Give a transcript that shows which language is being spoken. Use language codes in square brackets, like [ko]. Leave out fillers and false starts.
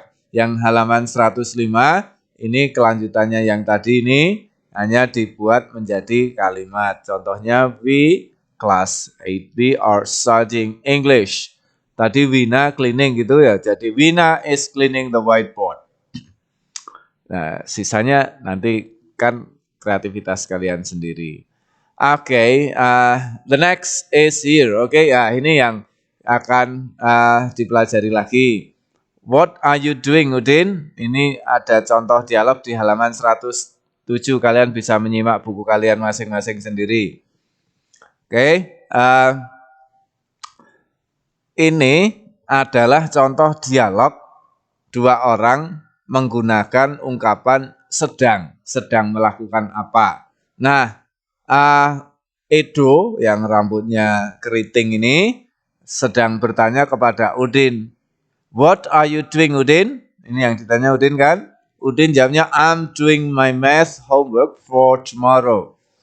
[id] Yang halaman 105 ini kelanjutannya yang tadi ini hanya dibuat menjadi kalimat. [en] Contohnya we class 8B are studying English. [id] Tadi [en] Wina cleaning [id] gitu ya. Jadi [en] Wina is cleaning the whiteboard. [id] Nah, sisanya nanti kan kreativitas kalian sendiri. [en] Oke, the next is here. [id] Oke, ya ini yang akan dipelajari lagi. [en] What are you doing, Udin? [id] Ini ada contoh dialog di halaman 107. Kalian bisa menyimak buku kalian masing-masing sendiri. Oke, ini adalah contoh dialog dua orang menggunakan ungkapan sedang melakukan apa. Nah, Edo yang rambutnya keriting ini sedang bertanya kepada Udin. [en] What are you doing, Udin? [id] Ini yang ditanya Udin kan? [en] Udin [id] jawabnya, [en] I'm doing my math homework for tomorrow.